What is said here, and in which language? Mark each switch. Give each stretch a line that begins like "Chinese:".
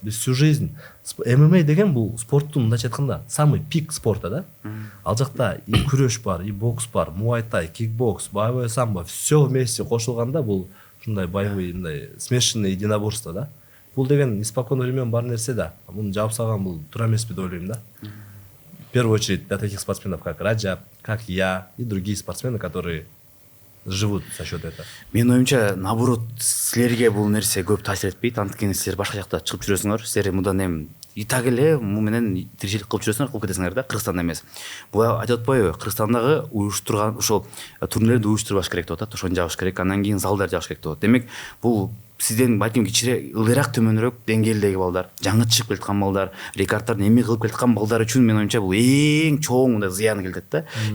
Kyrgyz: Биз всю жизнь ММА деген бул спорттун мындайча айтканда
Russian: самый пик спорта
Kyrgyz: да. Ал жакта и күрөш бар, и бокс бар, муайтай, кикбокс, боевое самбо, все вместе кошулганда бул ушундай боевой мындай
Russian: смешанный единоборство
Kyrgyz: да. Бул деген
Russian: испокон времен
Kyrgyz: бар нерсе да. Муну жаап салган бул туура эмеспи деп ойлойм да.
Russian: В первую очередь для таких спортсменов, как Раджаб, как я и другие спортсмены, которые живут за счет этого.
Kyrgyz: Менин оюмча, наоборот, силерге бул нерсе көп таасир этпейт. Анткени силер башка жакта чыгып жүрөсүңөр. Силер мындан эми и так эле му менен тиричилик кылып жүрөсүңөр, кылып кетесиңер да, Кыргызстанда эмес. Бул айтып атпайбы? Кыргызстандагы уюштурган ошол турнирлерди уюштурбаш керек деп атат. Ошону жабыш керек, андан кийин залдар жабыш керек деп атат. Демек, бул сизден балким кичине ылдыйраак төмөнүрөөк деңгээлдеги балдар, жаңы чыгып келаткан балдар, рекорддордун эми кылып келаткан балдар үчүн менин оюмча бул эң чоң мындай зыяны келет да.